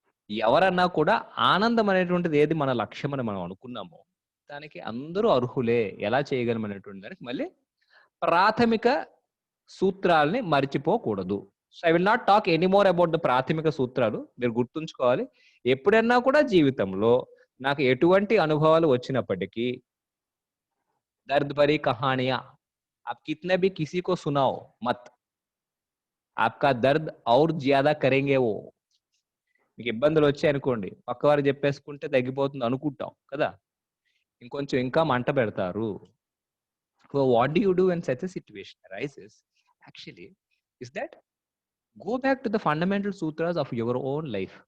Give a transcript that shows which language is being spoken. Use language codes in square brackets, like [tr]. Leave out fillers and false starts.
[te] ఎవరన్నా కూడా ఆనందం అనేటువంటిది ఏది మన లక్ష్యం అని మనం అనుకున్నామో దానికి అందరూ అర్హులే. ఎలా చేయగలం అనేటువంటి దానికి మళ్ళీ ప్రాథమిక సూత్రాలని మర్చిపోకూడదు. [en] so I will not talk anymore about the [te] ప్రాథమిక సూత్రాలు. మీరు గుర్తుంచుకోవాలి, ఎప్పుడన్నా కూడా జీవితంలో నాకు ఎటువంటి అనుభవాలు వచ్చినప్పటికీ [hi] దర్ద్ భరీ కహానియా आप कितने भी किसी को सुनाओ मत, आपका दर्द और ज्यादा करेंगे वो. [te] మీకు ఇబ్బందులు వచ్చాయనుకోండి, పక్కవారు చెప్పేసుకుంటే తగ్గిపోతుంది అనుకుంటాం కదా, ఇంకొంచెం ఇంకా మంట పెడతారు. [en] So what do you do when such a situation arises? Actually is that go back to the fundamental సూత్రాస్ of your own life.